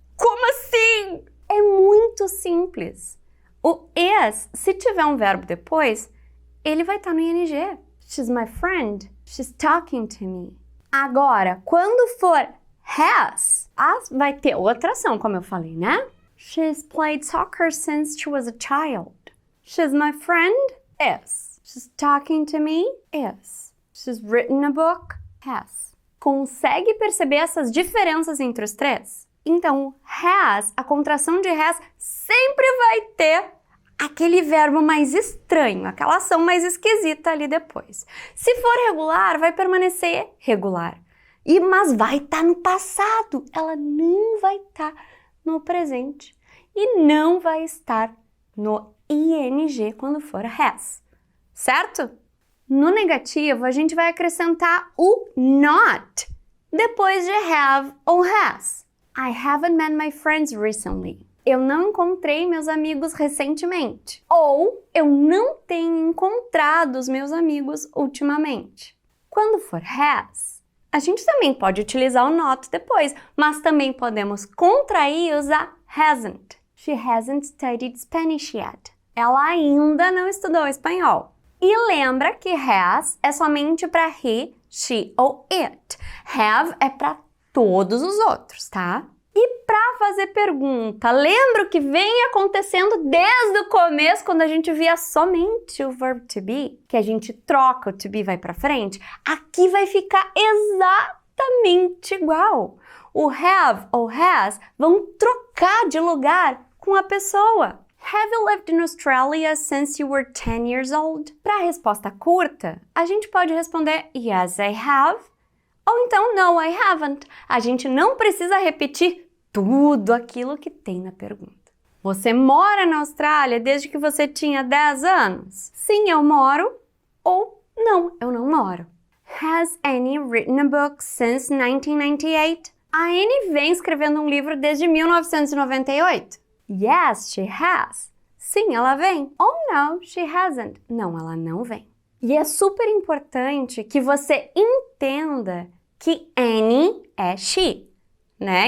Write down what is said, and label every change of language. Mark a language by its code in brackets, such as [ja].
[pt] Como assim? É muito simples. O is, se tiver um verbo depois, ele vai estar no ing. [en] She's my friend. She's talking to me. [pt] Agora, quando for has, vai ter outra ação, como eu falei, né? [en] She's played soccer since she was a child. She's my friend. Is. She's talking to me. Is. She's written a book. Has. [pt] Consegue perceber essas diferenças entre os três? Então, has, a contração de has, sempre vai ter aquele verbo mais estranho, aquela ação mais esquisita ali depois. Se for regular, vai permanecer regular. Mas vai estar no passado, ela não vai estar no presente. E não vai estar no ing quando for has, certo? No negativo, a gente vai acrescentar o not depois de have ou has. [en] I haven't met my friends recently. [pt] Eu não encontrei meus amigos recentemente. Ou eu não tenho encontrado os meus amigos ultimamente. Quando for has, a gente também pode utilizar o not depois, mas também podemos contrair e usar hasn't. [en] She hasn't studied Spanish yet. [pt] Ela ainda não estudou espanhol. E lembra que has é somente para he, she ou it. Have é para todos os outros, tá? E para fazer pergunta, lembra o que vem acontecendo desde o começo, quando a gente via somente o verbo to be, que a gente troca, o to be vai para frente? Aqui vai ficar exatamente igual. O have ou has vão trocar de lugar com a pessoa. [en] Have you lived in Australia since you were 10 years old? [pt] Para a resposta curta, a gente pode responder [en] yes, I have. [pt] Ou então [en] no, I haven't. [pt] A gente não precisa repetir tudo aquilo que tem na pergunta. Você mora na Austrália desde que você tinha 10 anos? Sim, eu moro. Ou não, eu não moro. [en] Has Annie written a book since 1998? [pt] A Annie vem escrevendo um livro desde 1998? [en] Yes, she has. [pt] Sim, ela vem. [en] Oh, no, she hasn't. [pt] Não, ela não vem. E é super importante que você entenda que Annie é she, né?